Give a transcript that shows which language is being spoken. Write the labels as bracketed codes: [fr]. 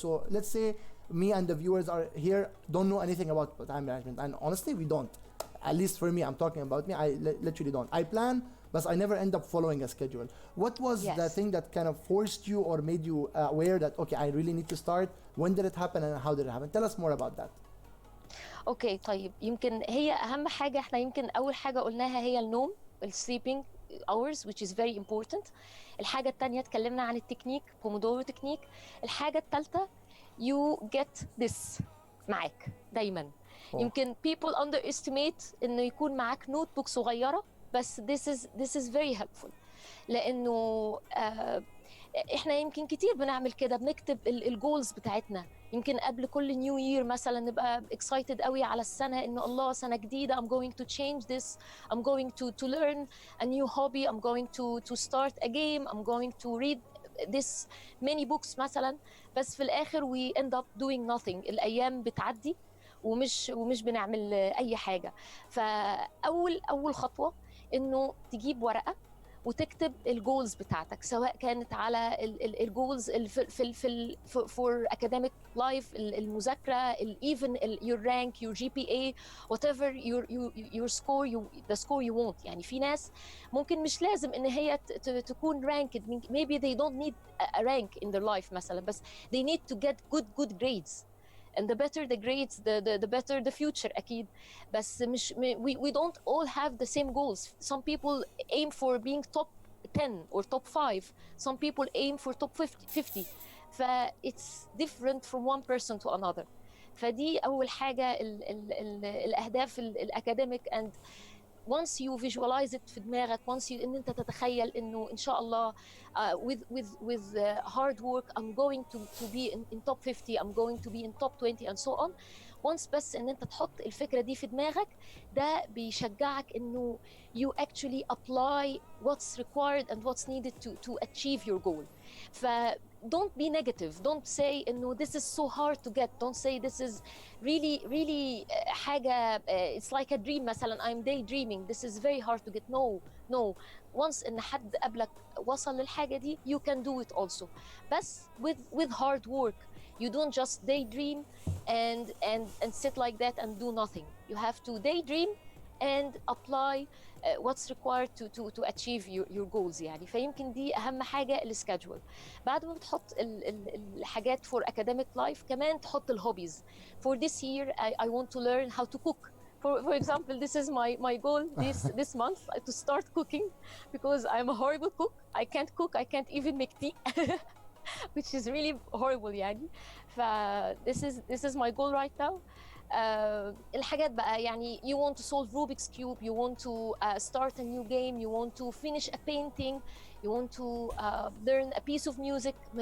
[en] So let's say me and the viewers are here don't know anything about time management, and honestly, we don't. At least for me, I'm talking about me. I literally don't. I plan, but I never end up following a schedule. What was the thing that kind of forced you or made you aware that okay, I really need to start? When did it happen, and how did it happen? Tell us more about that. [ar] اوكي طيب، يمكن هي اهم حاجه احنا يمكن اول حاجه قلناها هي النوم، السليبنج [en] hours which is very important. [ar] الحاجه الثانيه اتكلمنا عن التكنيك، بومودورو تكنيك. الحاجه الثالثه [en] you get this [ar] معاك دايما. يمكن [en] people underestimate [ar] انه يكون معاك نوت بوك صغيره، بس [en] this is very helpful. [ar] لانه احنا يمكن كتير بنعمل كده، بنكتب الجولز بتاعتنا. يمكن قبل كل نيو يير مثلا نبقى [en] excited [ar] قوي على السنه، انه الله سنه جديده، [en] I'm going to change this, I'm going to learn a new hobby, I'm going to start a game, I'm going to read this many books مثلا، [ar] بس في الاخر [en] we end up doing nothing. [ar] الايام بتعدي ومش بنعمل اي حاجه. فاول خطوه انه تجيب ورقه وتكتب الجولز بتاعتك، سواء كانت على الجولز في فور [en] academic life، [ar] المذاكره، [en] even your rank, your GPA, whatever your score, the score you want. [ar] يعني في ناس ممكن مش لازم ان هي تكون [en] ranked، maybe they don't need a rank in their life [ar] مثلا، بس [en] they need to get good grades. And the better the grades, the better the future أكيد. [ar] بس مش [en] we don't all have the same goals. Some people aim for being top 10 or top 5. Some people aim for top 50. It's different from one person to another. [ar] فدي أول حاجة الأهداف الأكاديميك. [en] And once you visualize it [ar] في دماغك، [en] once [ar] ان انت تتخيل انه ان شاء الله [en] with hard work I'm going to be in top 50, I'm going to be in top 20 and so on. once [ar] بس ان انت تحط الفكرة دي في دماغك، ده بيشجعك انه [en] you actually apply what's required and what's needed to achieve your goal. ف don't be negative, don't say انه this is so hard to get, don't say this is really حاجة it's like a dream مثلا I'm daydreaming, this is very hard to get. no once [ar] ان حد قبلك وصل للحاجة دي [en] you can do it also. بس with hard work. You don't just daydream and sit like that and do nothing. You have to daydream and apply what's required to achieve your goals. [ar] يعني فيمكن دي أهم حاجة السكادجول. بعد ما بتحط الحاجات [en] for academic life، [ar] كمان تحط الهوبيز. [en] For this year I want to learn how to cook. For example, this is my goal this month, to start cooking, because I'm a horrible cook. I can't cook, I can't even make tea. which is really horrible يعني. ف this is my goal right now. [ar] الحاجات بقى يعني [en] you want to solve Rubik's cube, you want to start a new game, you want to finish a painting, you want to learn a piece of music.